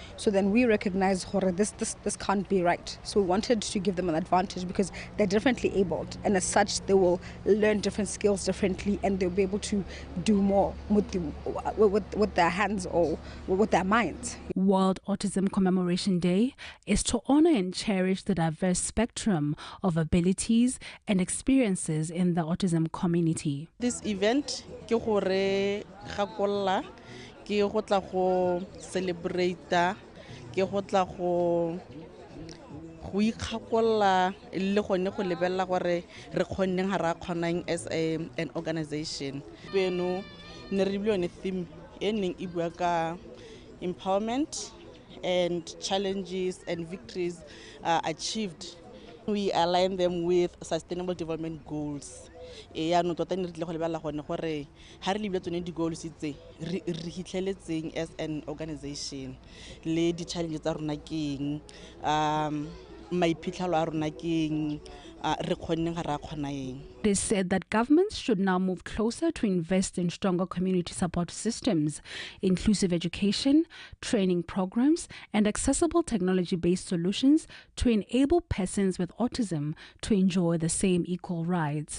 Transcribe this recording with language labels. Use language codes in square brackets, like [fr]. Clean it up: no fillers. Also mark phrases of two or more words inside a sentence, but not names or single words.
[en] So then we recognize this can't be right. So we wanted to give them an advantage because they're differently abled, and as such they will learn different skills differently, and they'll be able to do more with their hands or with their minds. World Autism Commemoration Day is to honor and cherish the diverse spectrum of abilities and experiences in the autism community. This event [tn] ke gore gakolla ke go tla go celebrate ke go tla go ikgakolla le gone go lebella gore re kgonneng ga ra kgonang [en] as an organization. [tn] Beno ne re bile theme e neng e bua ka [en] empowerment and challenges and victories achieved. We align them with sustainable development goals. [tn] Ya no tota ne re tle go lebella gone gore ha re lebile tsone di goals tse re hitlheletseng [en] as an organization [tn] le di challenges tsa rona keng maiphitlhalo a rona keng re kgonneng ga ra kgona eng. [en] They said that governments should now move closer to invest in stronger community support systems, inclusive education, training programs, and accessible technology-based solutions to enable persons with autism to enjoy the same equal rights.